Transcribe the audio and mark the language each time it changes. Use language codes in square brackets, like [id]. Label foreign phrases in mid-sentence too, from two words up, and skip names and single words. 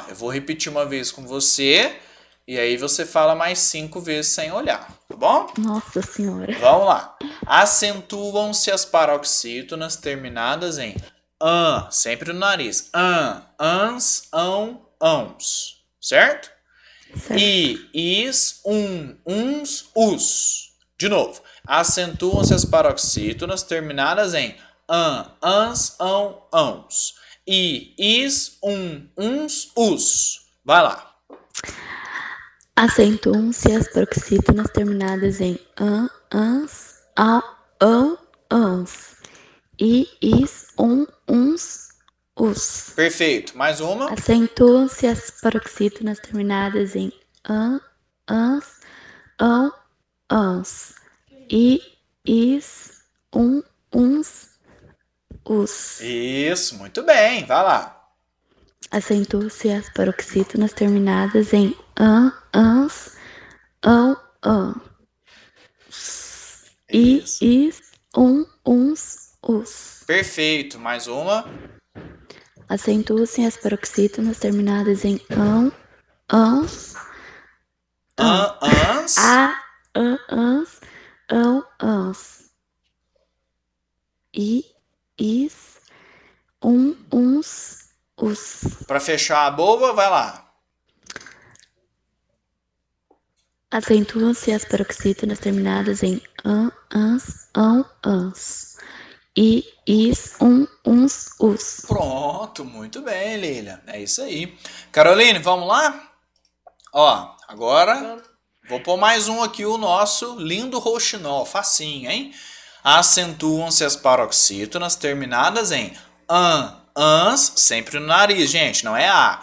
[pt] Eu vou repetir uma vez com você. E aí você fala mais 5 vezes sem olhar. Tá bom? Nossa Senhora. Vamos lá. Acentuam-se as paroxítonas terminadas em sempre no nariz. Ans, ãos. Certo? Certo. I, is, uns, os. De novo. Acentuam-se as paroxítonas terminadas em ans, ãos. I, is, uns, os. Vai lá. Acentuam-se as paroxítonas terminadas em ans, ãos. I, is, uns, os. Perfeito. Mais uma. Acentuam-se as paroxítonas terminadas em ans, ãos. I, is, uns, os. Isso, muito bem. Vai lá. Acentuam-se as paroxítonas terminadas em ans, ãos. I, Isso. is, uns, os. Perfeito. Mais uma. Acentuam-se as paroxítonas terminadas em ans, Ans. ãos. I, is, uns, os. Para fechar a boba, vai lá. Acentuam-se as paroxítonas terminadas em ans, ãos. I, is, uns, os. Pronto, muito bem, Lilia. É isso aí. Caroline, vamos lá? Ó, agora vou pôr mais um aqui, o nosso lindo rouxinol. Facinho, hein? Acentuam-se as paroxítonas terminadas em ans, sempre no nariz, gente, não é a.